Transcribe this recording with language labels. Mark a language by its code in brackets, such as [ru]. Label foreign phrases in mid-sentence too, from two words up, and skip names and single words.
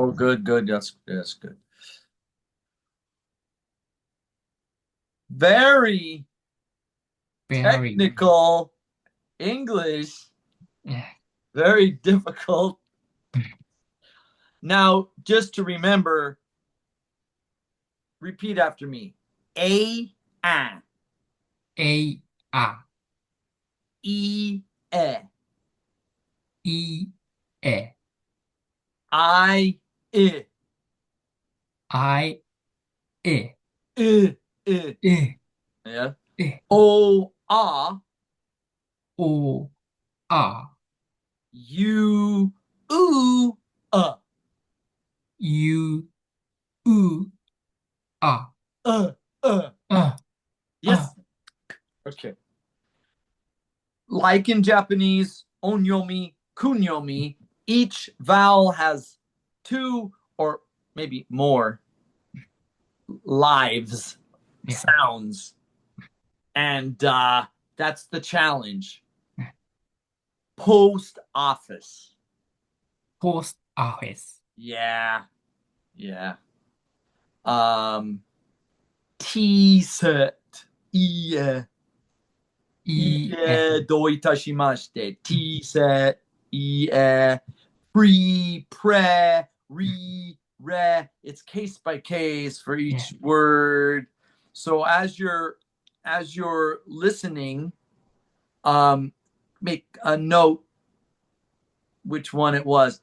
[en] Oh, good, good. That's good. Very Very, technical English. yeah. Very difficult. Now, just to remember, repeat after me. A, A, A, E, E, E, I, I, E, I. E, Yeah. E, O, O, A, U, U, U, U, A, uh, uh. A, A. Yes. Okay. Like in Japanese, [ja] onyomi, kunyomi, [en] each vowel has two or maybe more lives, Yeah. sounds. And that's the challenge. Post office. Post office. Yeah. Yeah. Um, T-set. Yeah. [ja] いいえ、どういたしまして。 [en] T-set. Yeah. Pre, pre, re, re. It's case by case for え、 each word. So as you're listening, make a note which one it was.